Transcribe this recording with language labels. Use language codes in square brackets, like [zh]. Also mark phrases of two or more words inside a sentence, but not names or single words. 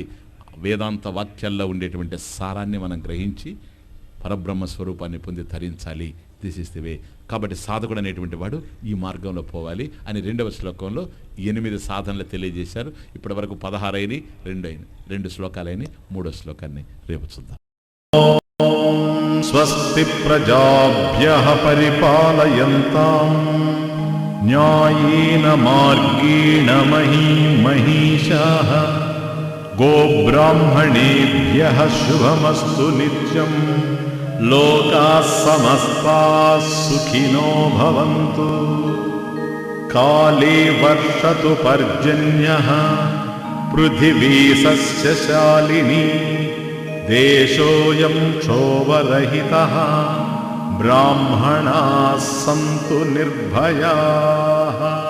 [te] వేదాంత వాక్యాల్లో ఉండేటువంటి సారాన్ని మనం గ్రహించి పరబ్రహ్మ స్వరూపాన్ని పొంది తరించాలి. [en] This is the way. [te] కాబట్టి సాధకుడు అనేటువంటి వాడు ఈ మార్గంలో పోవాలి అని 2వ శ్లోకంలో 8 సాధనలు తెలియజేశారు. ఇప్పటి వరకు 16 అయినాయి, 2 శ్లోకాలైన, 3వ శ్లోకాన్ని రేపు చూద్దాం. [sa] స్వస్తి ప్రజాభ్యః పరిపాలయంతాం న్యాయేన మార్గేణ మహీషాః గోబ్రాహ్మణేభ్యః శుభమస్తు నిత్యం. లోకాః సమస్తాః సుఖినో భవంతు. కాలే వర్షతు పర్జన్యః పృథివీ సస్యశాలినీ. దేశోయం క్షోభరహితః బ్రాహ్మణాః సంతు నిర్భయాః.